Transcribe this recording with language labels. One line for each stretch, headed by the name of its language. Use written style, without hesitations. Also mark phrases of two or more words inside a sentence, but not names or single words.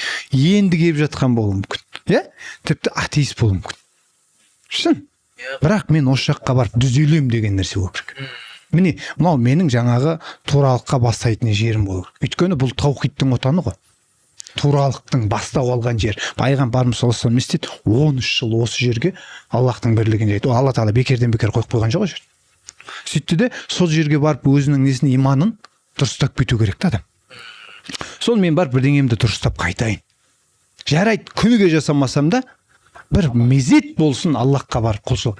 Kazakh: Енді келіп жатқан болуы мүмкін. Тіпті атеист болуы мүмкін. Шын. Бірақ мен осы жаққа барып düzelем деген нәрсе болу керек. Міне, мынау менің жаңағы туралыққа бастайтын жерім болу керек. Өйткені бұл таухидтың отаны ғой. Туралықтың бастау алған жер. Пайғамбарымыз
Arabic: صلى الله عليه وسلم
Kazakh: 13 жыл осы жерге Аллахтың бірлігін айтты. Алла тағала бекерден бекер қойып қойған жоқ жер. Сөйтті де сол жерге барып өзінің несін, иманын дұрыстап кету керек адам. Сол мен барып бірдеңемді дұрыстап қайтайын. Жарайды, күніге жасамасам да бір мезет болсын Аллахқа барып құлшылық.